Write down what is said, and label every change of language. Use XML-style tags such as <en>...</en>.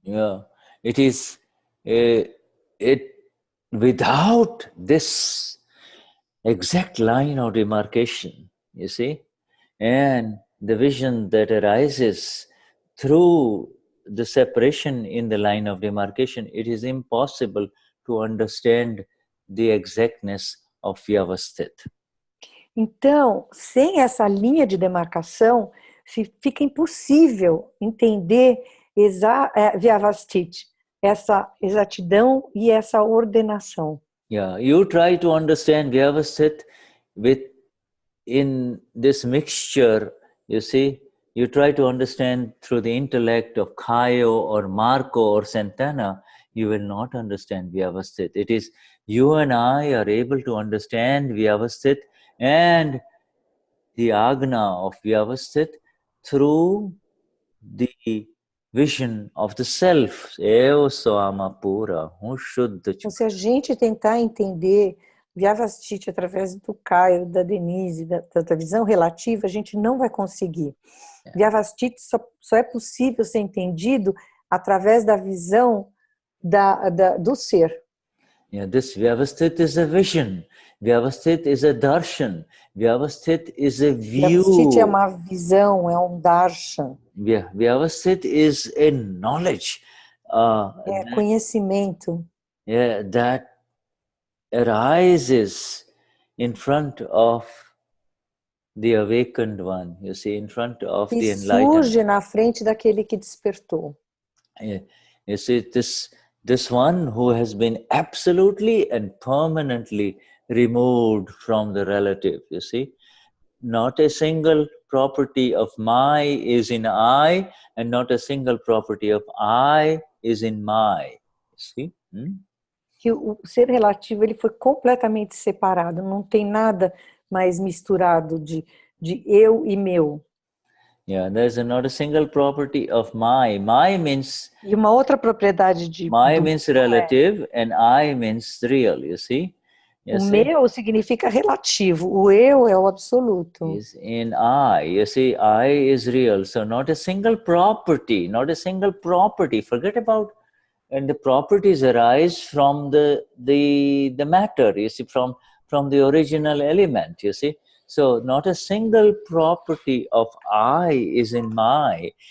<en>Yeah, it is, without this exact line of demarcation, you see, and the vision that arises through the separation in the line of demarcation, it is impossible to understand the exactness of Vyavasthit.</en> <pt>Então, sem essa linha de demarcação, fica impossível entender Vyavasthit, essa exatidão e essa ordenação.</pt> <en>Yeah, you try to understand Vyavasthit in this mixture, you see, you try to understand through the intellect of Caio or Marco or Santana, you will not understand Vyavasthit. It is you and I are able to understand Vyavasthit and the Agna of Vyavasthit through the vision of the self.</en> <pt>Eu sou alma pura, Shuddha. Então, se a gente tentar entender Vyavastiti através do Caio, da Denize, da visão relativa, a gente não vai conseguir. Vyavastiti só é possível ser entendido através da visão do ser.</pt> <en>Yeah, this Vyavasthit is a vision. Vyavasthit is a darshan. Vyavasthit is a view.</en> <pt>Vyavastiti é uma visão, é um darshan.</pt> <en>Vyavasthit is a knowledge.</en> <pt>Conhecimento.</pt> <en>Yeah, that arises in front of the awakened one, you see, in front of the enlightened.</en> <pt>Surge na frente daquele que despertou.</pt> <en>Yeah. You see, this one who has been absolutely and permanently removed from the relative, you see. Not a single property of my is in I, and not a single property of I is in my. You see?</en> <pt>Que o ser relativo ele foi completamente separado, não tem nada mais misturado de eu e meu.</pt> <en>Yeah, there's not a single property of my. My means.</en> <pt>E uma outra propriedade de.</pt> <en>My means relative and I means real. You see?</en> <pt>O meu significa relativo. O eu é o absoluto.</pt> <en>Is in I. You see, I is real. So not a single property. Not a single property. Forget about. And the properties arise from the matter. You see, from the original element. You see. So not a single property of I is in my.</en>